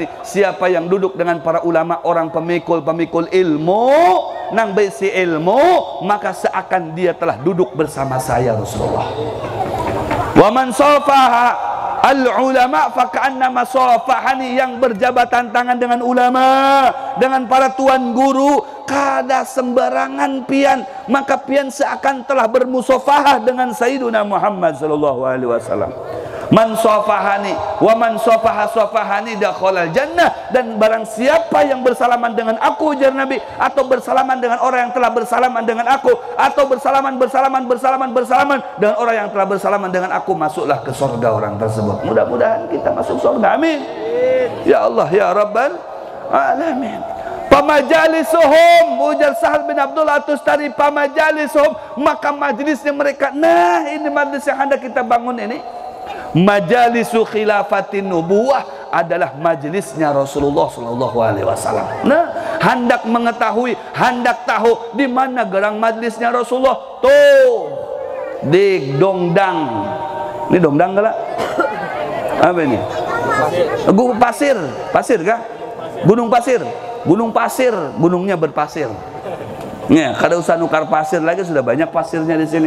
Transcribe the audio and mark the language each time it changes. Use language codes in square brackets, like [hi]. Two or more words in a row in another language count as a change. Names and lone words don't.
[bjn] Siapa yang duduk dengan para ulama, orang pemikul ilmu, nang berisi ilmu, maka seakan dia telah duduk bersama saya Rasulullah. [ar] ومن صافح العلماء فكأنما صافحني. [bjn] Yang berjabatan tangan dengan ulama, dengan para tuan guru, kada sembarangan pian, maka pian seakan telah bermusafahah dengan Sayyidina Muhammad [ar] صلى الله عليه وسلم. من صافحني ومن صافح من صافحني دخل الجنة. [bjn] Dan barang siapa yang bersalaman dengan aku, ujar Nabi, atau bersalaman dengan orang yang telah bersalaman dengan aku, atau bersalaman dengan orang yang telah bersalaman dengan aku, masuklah ke surga orang tersebut. Mudah-mudahan kita masuk surga, amin. [ar] يا الله يا رب العالمين. [bjn] Pamajalisuhum, ujar Sahal bin Abdullah Tustari, pamajalisuhum, maka majlisnya mereka. Nah, ini majlis yang hendak kita bangun ini. [ar] مجالس خلافة النبوة [bjn] adalah majelisnya Rasulullah [ar] صلى الله عليه وسلم. [bjn] Nah, hendak mengetahui, hendak tahu di mana gerang majelisnya Rasulullah. Tuh di Dongdang. Ini Dongdang kala? Apa ini? Gunung Pasir. Pasir kah? Gunung Pasir. Gunung Pasir, gunungnya berpasir. Ya, kada usah nukar pasir lagi, sudah banyak pasirnya di sini.